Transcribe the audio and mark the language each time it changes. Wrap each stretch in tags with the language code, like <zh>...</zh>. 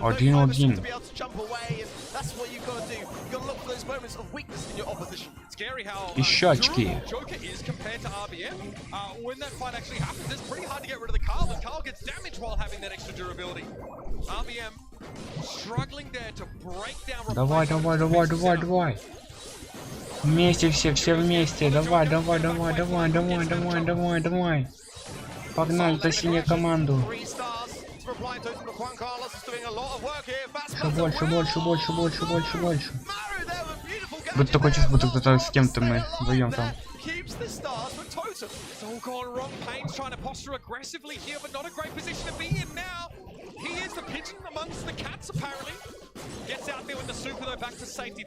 <en>With no time to be able to jump away, and that's what you've got to do. You've got to look for those moments of weakness in your opposition. Scary how</en> <ru>Еще очки.</ru> <en>Joker is compared to RBM. When that fight actually happens, it's pretty hard to get rid of the Carl, and Carl gets damaged while having that extra durability. RBM struggling there to break down.</en> <ru>Давай, давай, давай, давай, давай. Вместе все вместе. Давай, давай, давай, давай, давай, давай, давай, давай. Погнали за синюю команду. Все больше, больше, больше, больше, больше, больше. Вот такое чувство, будто кто-то с кем-то мы вдвоем там.</ru> <en>It's all gone wrong. Payne's trying to posture aggressively here, but not a great position to be in now. He is the pigeon amongst the cats, apparently. Gets out there with the super, though, back to safety.</en>